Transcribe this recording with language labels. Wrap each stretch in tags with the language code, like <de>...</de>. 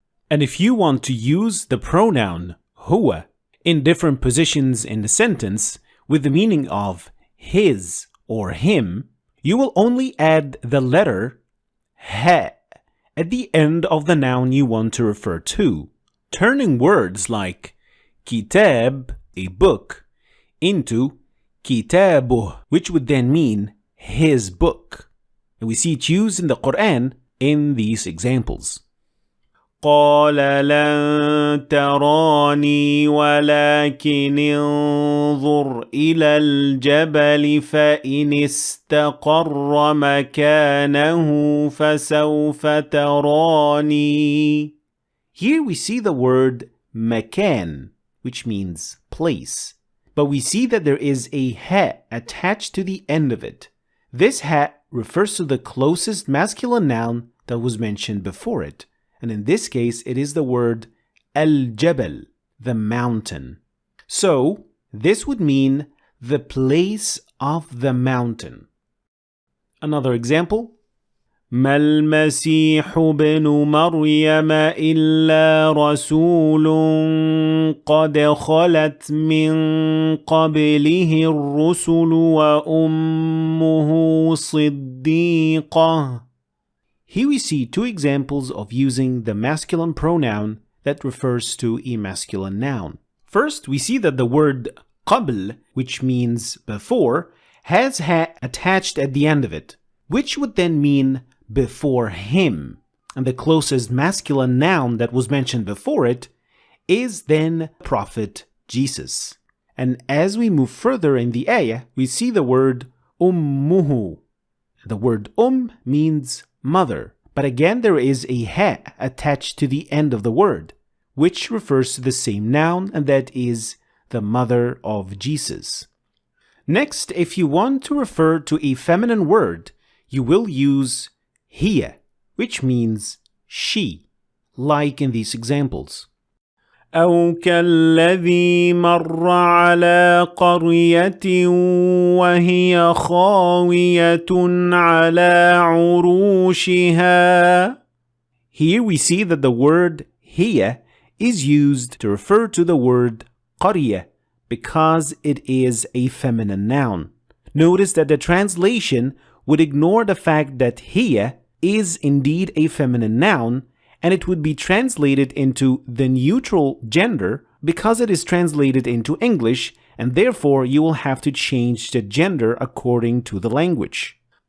<en>And if you want to use the pronoun huwa in different positions in the sentence with the meaning of his or him, you will only add the letter ha at the end of the noun you want to refer to, turning words like kitab, a book, into kitabuh, which would then mean his book. And we see it used in the Quran in these examples.</en> <ar>قال لن تراني ولكن انظر إلى الجبل فإن استقر مكانه فسوف تراني.</ar> <en>Here we see the word makan, which means place. But we see that there is a ha attached to the end of it. This ha refers to the closest masculine noun that was mentioned before it. And in this case, it is the word al-jabal, the mountain. So, this would mean the place of the mountain. Another example.</en> <ar>ما المسيح ابن مريم إلا رسول قد خلت من قبله الرسل وأمه صديقة.</ar> <en>Here we see two examples of using the masculine pronoun that refers to a masculine noun. First, we see that the word qabl, which means before, has ha attached at the end of it, which would then mean before him. And the closest masculine noun that was mentioned before it is then Prophet Jesus. And as we move further in the ayah, we see the word ummuhu. The word means mother, but again there is a ha attached to the end of the word, which refers to the same noun, and that is the mother of Jesus. Next, if you want to refer to a feminine word, you will use hiya, which means she, like in these examples.</en> <ar>أو كالذي مر على قرية وهي خاوية على عروشها.</ar> <en>Here we see that the word hiya is used to refer to the word قرية because it is a feminine noun. Notice that the translation would ignore the fact that hiya is indeed a feminine noun, and it would be translated into the neutral gender because it is translated into English, and therefore you will have to change the gender according to the language.</en>